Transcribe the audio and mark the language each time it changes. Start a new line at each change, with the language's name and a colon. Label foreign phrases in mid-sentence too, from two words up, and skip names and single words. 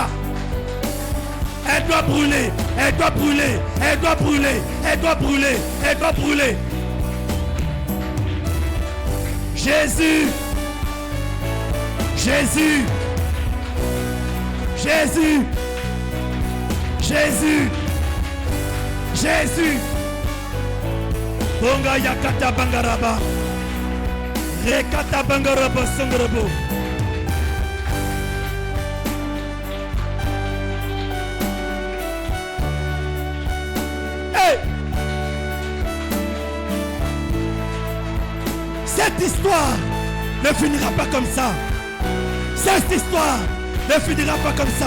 French: Elle doit brûler, elle doit brûler, elle doit brûler, elle doit brûler, elle doit brûler. Jésus, Jésus, Jésus, Jésus, Jésus. Bonga yakata bangaraba, rekata bangaraba songarabo. Cette histoire ne finira pas comme ça. Cette histoire ne finira pas comme ça.